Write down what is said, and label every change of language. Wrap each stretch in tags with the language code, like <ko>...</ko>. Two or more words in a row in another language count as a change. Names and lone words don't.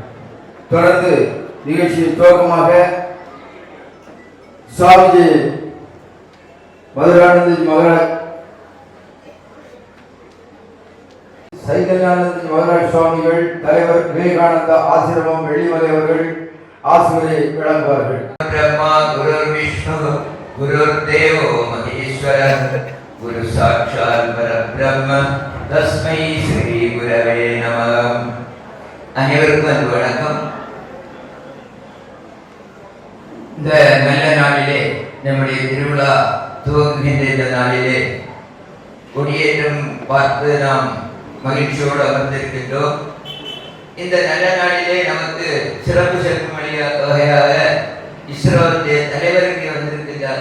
<ta>தொடர்ந்து நிகழ்ச்சியின் துவக்கமாக சுவாமிஜி மதுரானந்தஜி மகாராஜ் சைதன்யானந்தஜி மகாராஜ் சுவாமிகள் தலைவர் விவேகானந்தா ஆசிரமம் வெள்ளிமலை அவர்கள் ஆசிரியரை வழங்குவார்கள்.</ta> <sa>ब्रह्मा गुरुर् विष्णु गुरुर्देवो महेश्वरः गुरु साक्षात् परब्रह्म तस्मै श्री गुरवे நமः.</sa> <ta>அனைவருக்கும் வணக்கம். இந்த நல்ல நாளிலே நம்முடைய திருவிழா துவங்குகின்ற இந்த நாளிலே கொடியேற்றம் பார்த்து நாம் மகிழ்ச்சியோடு அமர்ந்திருக்கின்றோம். இந்த நல்ல நாளிலே நமக்கு சிறப்பு சேர்க்கும் வகையாக இஸ்ரோவுடைய தலைவர் இங்கே வந்திருக்கிறார்.</ta>